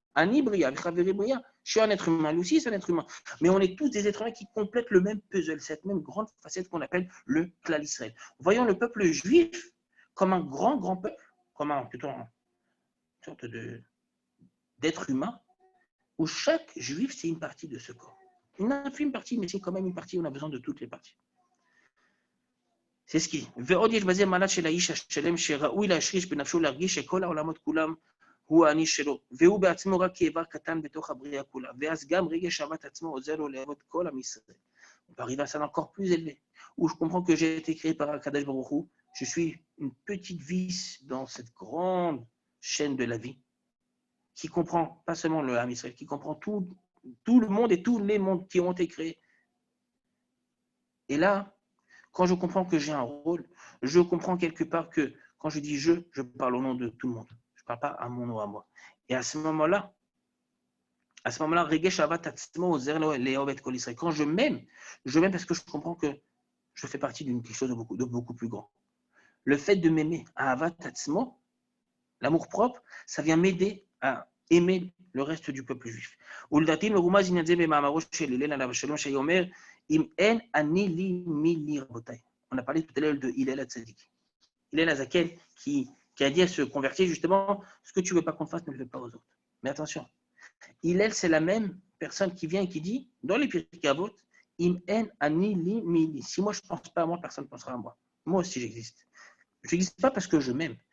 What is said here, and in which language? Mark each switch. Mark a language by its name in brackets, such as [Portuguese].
[Hebrew] Ani Bria, [French] je suis un être humain, lui aussi, c'est un être humain. Mais on est tous des êtres humains qui complètent le même puzzle, cette même grande facette qu'on appelle le Klal Israël. Voyons le peuple juif comme un grand peuple, comme plutôt une sorte d'être humain, où chaque juif, c'est une partie de ce corps. Une infime partie, mais c'est quand même une partie où on a besoin de toutes les parties. C'est ce qu'il dit. [Hebrew] ועוד יש בזה מעלה של האיש השלם שראוי להשריש בנפשו להרגיש שכל העולמות כולם הוא האני שלו, והוא בעצמו רק כאיבר קטן בתוך הבריאה כולה, ואז גם רגש אהבת עצמו עוזר לו לאהוב את כל עם ישראל. [French] On peut arriver à ça encore plus élevé, où je comprends que j'ai été créé par Akadosh Baruch Hu, je suis une petite vis dans cette grande chaîne de la vie, qui comprend pas seulement le Ham Israël, qui comprend tout le monde et tous les mondes qui ont été créés. Et là, quand je comprends que j'ai un rôle, je comprends quelque part que quand je dis je parle au nom de tout le monde. Je ne parle pas à mon nom à moi. Et à ce moment-là, [Hebrew] Regesh Avat Atzmo Ozer Le'ovet Kol Israël. [French] Quand je m'aime parce que je comprends que je fais partie d'une quelque chose de beaucoup plus grand. Le fait de m'aimer, Avat Atzmo, l'amour propre, ça vient m'aider à aimer le reste du peuple juif. [Hebrew] ולדעתי מרומז עניין זה במאמרו של הלל עליו השלום שאומר אם אין אני לי מי לי רבותיי. [French] On a parlé tout à l'heure de Hillel HaTzadik. Hillel HaZaken qui a dit à se convertir justement, ce que tu ne veux pas qu'on fasse, ne le fais pas aux autres. Mais attention, Hillel c'est la même personne qui vient et qui dit, dans les Pirkei Avot, [Hebrew] im en ani li mi li. [French] Si moi je ne pense pas à moi, personne ne pensera à moi. Moi aussi j'existe. Je n'existe pas parce que je m'aime.